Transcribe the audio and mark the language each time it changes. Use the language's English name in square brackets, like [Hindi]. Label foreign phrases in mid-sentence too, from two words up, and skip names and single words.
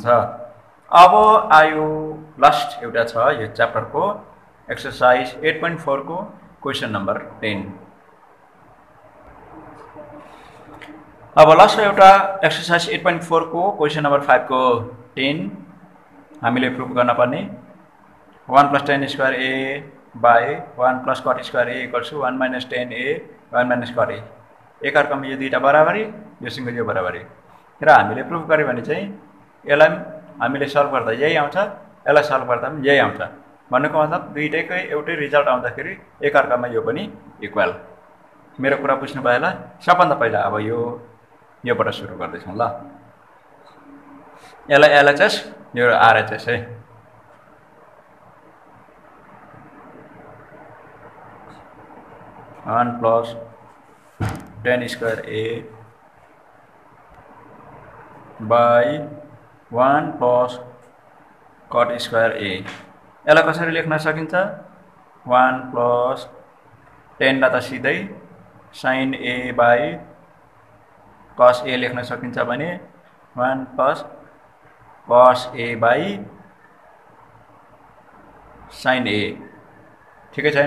[Nepali] अब आयो लास्ट एउटा छ यो च्याप्टरको एक्सरसाइज 8.4 को [English] question number [Nepali] 10। अब लास्ट एउटा एक्सरसाइज 8.4 को [English] question number [Nepali] 5 को 10 हामीले प्रुफ गर्न पर्ने 1 + [English] tan square a by 1 + cot square a [Nepali] = 1 - tan a 1 - cot a। एकअर्कामा यो दुईटा बराबरी, योसँग यो बराबरी, र हामीले प्रुफ गर्यो भने चाहिँ यसलाई हामीले सल्भ गर्दा यही आउँछ, यसलाई सल्भ गर्दा पनि यही आउँछ। भन्नुको मतलब दुईटैकै एउटै रिजल्ट आउँदाखेरि एकअर्कामा यो पनि इक्वल। मेरो कुरा बुझ्नु भयो होला। सबभन्दा पहिला अब योबाट सुरु गर्दैछौँ ल। यसलाई एलएचएस, यो आरएचएस है। [English] one plus tan square a by 1 + cot square a. [Nepali] यसलाई कसरी लेख्न सकिन्छ? 1 + tan लाई त सिधै [English] sin a by cos a [Nepali] लेख्न सकिन्छ भने 1 + [English] cos a by sin a, [Nepali] ठिकै छैन?